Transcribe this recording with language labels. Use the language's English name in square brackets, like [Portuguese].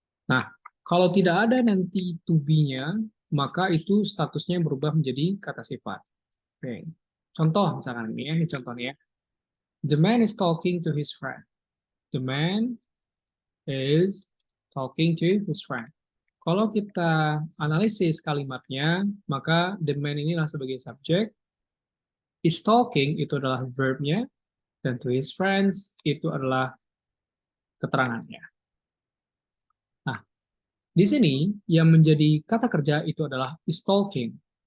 [Indonesian] Nah, kalau tidak ada nanti to be-nya, maka itu statusnya berubah menjadi kata sifat. Oke. Contoh misalkan ini contohnya. [English] The man is talking to his friend. The man is talking to his friend. [Indonesian] Kalau kita analisis kalimatnya, maka the man inilah sebagai subjek, is talking itu adalah verb-nya, dan to his friends itu adalah keterangannya. Nah, di sini yang menjadi kata kerja itu adalah is talking.